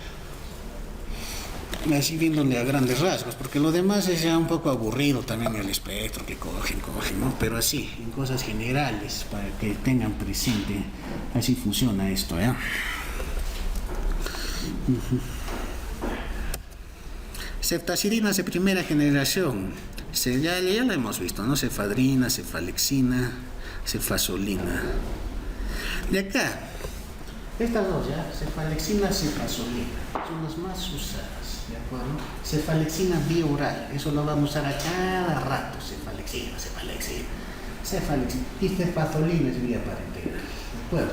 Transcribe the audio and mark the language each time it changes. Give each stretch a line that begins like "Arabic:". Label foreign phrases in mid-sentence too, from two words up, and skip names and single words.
Spanish: Así viéndole a grandes rasgos, porque lo demás es ya un poco aburrido también el espectro que cogen, ¿no? Pero así, en cosas generales, para que tengan presente, así funciona esto, ¿ya? Ceftazidina de primera generación, ya lo hemos visto, ¿no? Cefadrina, cefalexina, cefazolina. De acá, estas dos ya, cefalexina, cefazolina, son las más usadas, ¿de acuerdo? Cefalexina bioral, eso lo vamos a usar a cada rato, cefalexina. Y cefazolina es vía parenteral, ¿de acuerdo?